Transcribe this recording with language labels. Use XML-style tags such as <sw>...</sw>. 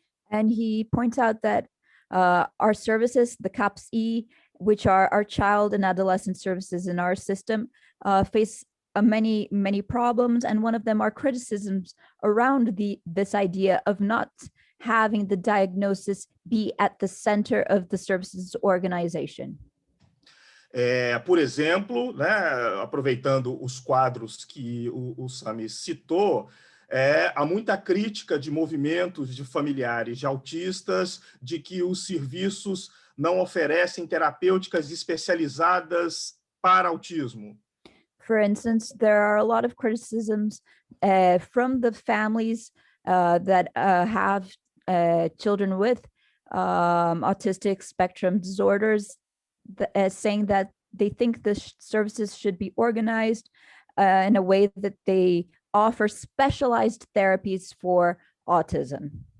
<en>And he points out that our services, the CAPS-E, which are our child and adolescent services in our system, face many problems, and one of them are criticisms around this idea of not having the diagnosis be at the center of the services organization.</en> <pt>Por exemplo, aproveitando os quadros que o Sami citou, há muita crítica de movimentos de familiares de autistas de que os serviços não oferecem terapêuticas especializadas para autismo.</pt> <en>For instance, there are a lot of criticisms from the families that have children with autistic spectrum disorders, saying that they think the services should be organized in a way that they offer specialized therapies for autism.</en>